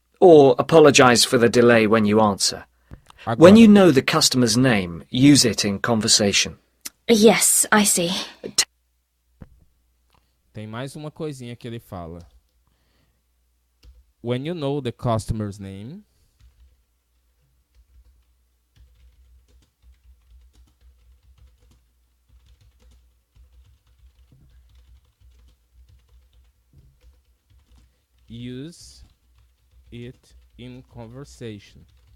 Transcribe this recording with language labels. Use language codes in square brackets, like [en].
[en] or apologize for the delay when you answer. [pt] Agora, [en] When you know the customer's name, use it in conversation. Yes, I see. [pt] tem mais uma coisinha que ele fala. [en] When you know the customer's name, use it in conversation.